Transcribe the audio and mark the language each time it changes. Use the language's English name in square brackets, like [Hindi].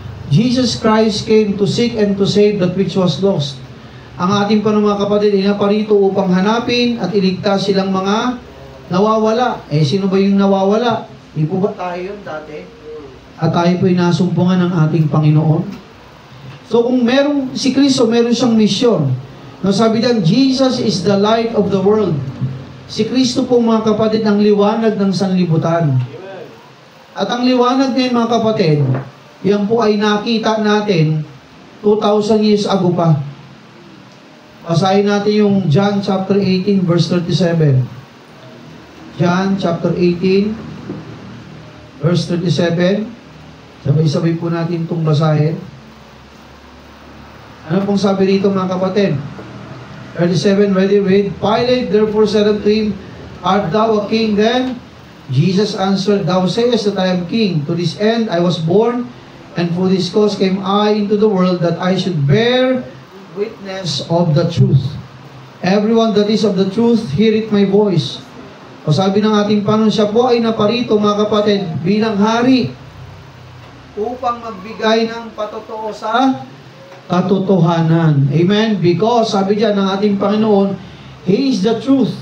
[English] Jesus Christ came to seek and to save that which was lost. [Filipino] Ang ating mga kapatid, inaparito upang hanapin at iligtas silang mga nawawala. Sino ba yung nawawala? Di po ba tayo yun dati? At tayo po'y nasumpungan ng ating Panginoon. So kung si Kristo, meron siyang misyon. No, sabi dyan, [English] Jesus is the light of the world. [Filipino] Si Kristo po mga kapatid, ang liwanag ng sanlibutan. At ang liwanag ngayon mga kapatid, yan po ay nakita natin 2,000 years ago pa. Basahin natin yung John chapter 18 verse 37. John chapter 18 verse 37. Sabay-sabay po natin itong basahin. Ano pong sabi rito mga kapatid? 37, ready, read. [English] Pilate therefore said unto him, Art thou a king then? Jesus answered, Thou sayest that I am king. To this end I was born, and for this cause came I into the world, that I should bear witness of the truth. Everyone that is of the truth, heareth my voice. [Filipino] O sabi ng ating Panginoon, siya po ay naparito mga kapatid bilang hari upang magbigay ng patotoo sa katotohanan. Amen? Because sabi diyan ng ating Panginoon, [English] He is the truth.